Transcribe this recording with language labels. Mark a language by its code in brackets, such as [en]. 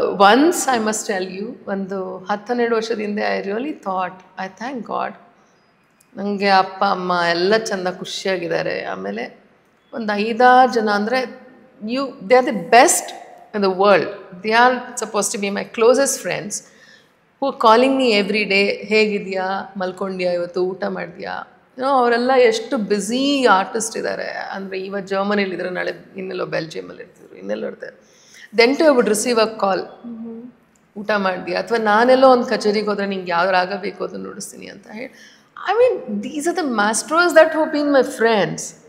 [en] once I must tell you, [kn] ಒಂದು 10-12 ವರ್ಷದಿಂದ [en] I really thought, I thank God, [kn] ನನಗೆ ಅಪ್ಪ ಅಮ್ಮ ಎಲ್ಲ ಚೆಂದ ಖುಷಿಯಾಗಿದ್ದಾರೆ. ಆಮೇಲೆ ಒಂದು 5-6 ಜನ ಅಂದರೆ [en] They are the best in the world. They are supposed to be my closest friends who are calling me every day, [kn] ಹೇಗಿದೆಯಾ, ಮಲ್ಕೊಂಡ್ಯಾ, ಇವತ್ತು ಊಟ ಮಾಡಿದ್ಯಾ. ಅವರೆಲ್ಲ ಎಷ್ಟು ಬ್ಯುಸಿ ಆರ್ಟಿಸ್ಟ್ ಇದ್ದಾರೆ ಅಂದರೆ, ಇವತ್ತು ಜರ್ಮನಿಲಿದ್ದಾರೆ, ನಾಳೆ ಇನ್ನೆಲ್ಲೋ ಬೆಲ್ಜಿಯಮಲ್ಲಿ ಇರ್ತಿದ್ರು, ಇನ್ನೆಲ್ಲೋ ಇರ್ತಾರೆ. [en] then to I would receive a call, [kn] ಊಟ ಮಾಡಿದ್ಯಾ, ಅಥವಾ ನಾನೆಲ್ಲೋ ಒಂದು ಕಚೇರಿಗೆ ಹೋದರೆ ನಿಂಗೆ ಯಾವ ರಾಗ ಬೇಕು ಅದನ್ನು ನುಡಿಸ್ತೀನಿ ಅಂತ ಹೇಳಿ. [en] I mean these are the masters that have been my friends.